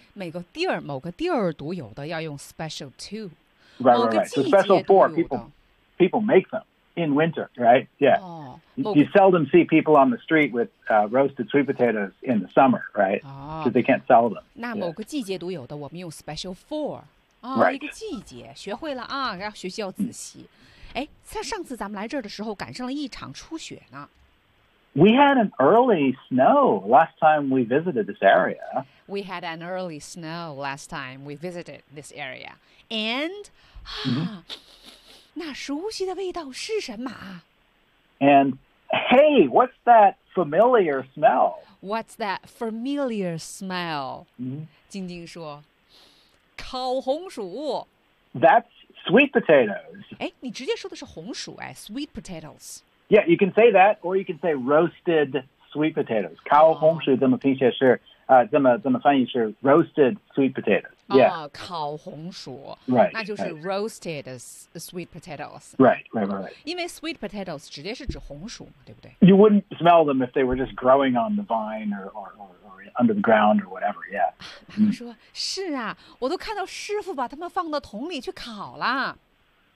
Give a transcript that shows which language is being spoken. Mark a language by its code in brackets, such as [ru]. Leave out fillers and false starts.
[zh] 每个地儿某个地儿独有的要用 special to. [en] Right, right, right. So special for, people make them in winter, right? Yeah. Oh, you seldom see people on the street with roasted sweet potatoes in the summer, right? Because、 oh, they can't sell them. [zh] 那某个季节独有的我们用 special for. 哦、 [en] right. [zh] 一个季节学会了啊，要学习要仔细。哎，在上次咱们来这儿的时候赶上了一场初雪呢。 [en] We had an early snow last time we visited this area. We had an early snow last time we visited this area. And,、 mm-hmm. [zh] 那熟悉的味道是什么 [en] ?And, hey, what's that familiar smell? What's that familiar smell?、 Mm-hmm. [zh] 静静说。烤红薯 [en] That's sweet potatoes. [zh] 哎，你直接说的是红薯哎 ，sweet potatoes. [en] Yeah, you can say that, or you can say roasted sweet potatoes. [zh] 烤红薯怎么拼写是怎么翻译是 [en] roasted sweet potatoes. [zh] Yeah, 烤红薯 [en] Right, [zh] 那就是 [en] roasted sweet potatoes. Right, right, right, right. [zh] 因为 sweet potatoes 直接是指红薯嘛，对不对 [en] ？You wouldn't smell them if they were just growing on the vine or under the ground or whatever. Yeah. [zh] 马克说：“是啊，我都看到师傅把他们放到桶里去烤了。”